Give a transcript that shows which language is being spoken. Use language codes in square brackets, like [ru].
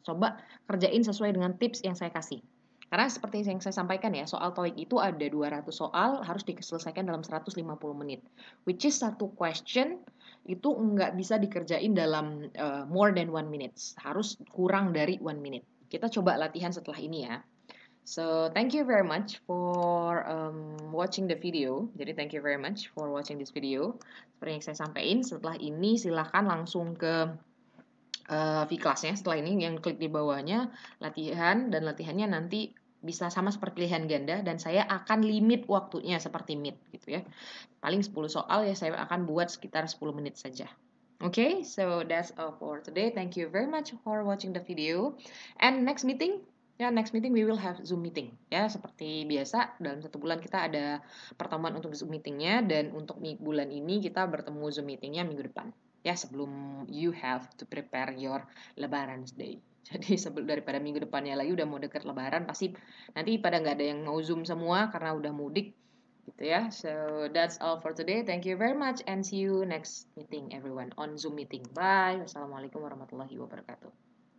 [id] Coba kerjain sesuai dengan tips yang saya kasih. Karena seperti yang saya sampaikan ya, soal TOEIC itu ada 200 soal, harus diselesaikan dalam 150 menit. Which is satu question itu nggak bisa dikerjain dalam [en] more than 1 minute. [id] Harus kurang dari 1 minute. Kita coba latihan setelah ini ya. [en] So thank you very much for watching the video. Jadi thank you very much for watching this video. [id] Seperti yang saya sampaikan, setelah ini silahkan langsung ke V-Class-nya. Setelah ini yang klik di bawahnya latihan, dan latihannya nanti bisa sama seperti pilihan ganda, dan saya akan limit waktunya seperti Meet gitu ya. Paling 10 soal ya, saya akan buat sekitar 10 menit saja. [en] Okay, so that's all for today. Thank you very much for watching the video. And next meeting we will have Zoom meeting. [id] Ya, seperti biasa dalam 1 bulan kita ada pertemuan untuk Zoom meetingnya, dan untuk bulan ini kita bertemu Zoom meetingnya minggu depan. Ya, sebelum [en] you have to prepare your Lebaran Day. [id] Jadi daripada minggu depannya lagi udah mau dekat Lebaran, pasti nanti pada nggak ada yang mau Zoom semua karena udah mudik. Gitu ya. [en] So that's all for today. Thank you very much and see you next meeting everyone on Zoom meeting. Bye. [ar] Wassalamualaikum warahmatullahi wabarakatuh.